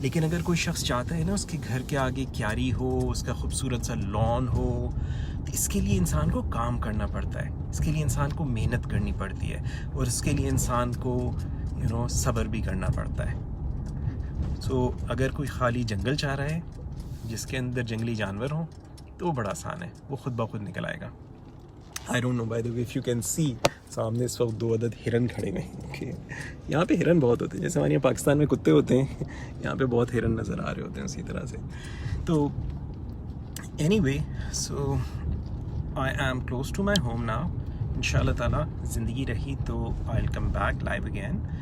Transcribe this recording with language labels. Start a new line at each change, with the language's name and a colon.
Urdu: لیکن اگر کوئی شخص چاہتا ہے نا اس کے گھر کے آگے کیاری ہو, اس کا خوبصورت سا لان ہو, تو اس کے لیے انسان کو کام کرنا پڑتا ہے, اس کے لیے انسان کو محنت کرنی پڑتی ہے, اور اس کے لیے انسان کو صبر بھی کرنا پڑتا ہے. سو اگر کوئی خالی جنگل چاہ رہا ہے جس کے اندر جنگلی جانور ہوں تو وہ بڑا آسان ہے, وہ خود بخود نکل آئے گا.
English: I don't know, by the way, if you can see,
Urdu: سامنے اس وقت 2 عدد ہرن کھڑے ہوئے ہیں. اوکے, یہاں پہ ہرن بہت ہوتے ہیں, جیسے ہمارے یہاں پاکستان میں کتے ہوتے ہیں, یہاں پہ بہت ہرن نظر آ رہے ہوتے ہیں اسی طرح سے.
English: تو anyway, so I am close to my home now.
Urdu: ان شاء اللہ تعالیٰ زندگی رہی تو
English: I will come back live again.